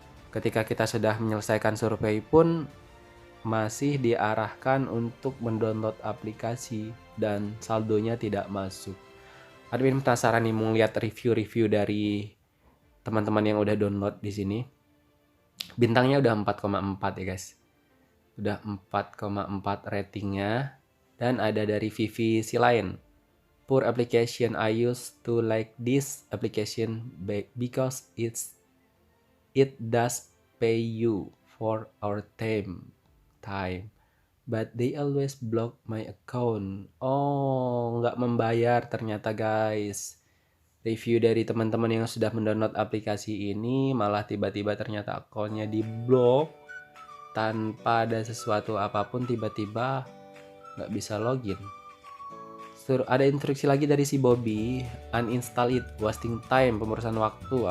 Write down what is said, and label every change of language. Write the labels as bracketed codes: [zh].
[id] Ketika kita sudah menyelesaikan survei pun masih diarahkan untuk mendownload aplikasi dan saldonya tidak masuk. Admin penasaran nih mau lihat review-review dari teman-teman yang udah download di sini. Bintangnya udah 4,4 ya guys. Udah 4,4 ratingnya. Dan ada dari Vivi Silain. [en] Poor application, I used to like this application because it does pay you for our time. But they always block my account. [id] Oh, nggak membayar ternyata guys. Review dari teman-teman yang sudah mendownload aplikasi ini malah tiba-tiba ternyata akunnya diblok tanpa ada sesuatu apapun, tiba-tiba nggak bisa login. Ada instruksi lagi dari si Bobby, [en] uninstall it, wasting time, [id] pemrosesan waktu.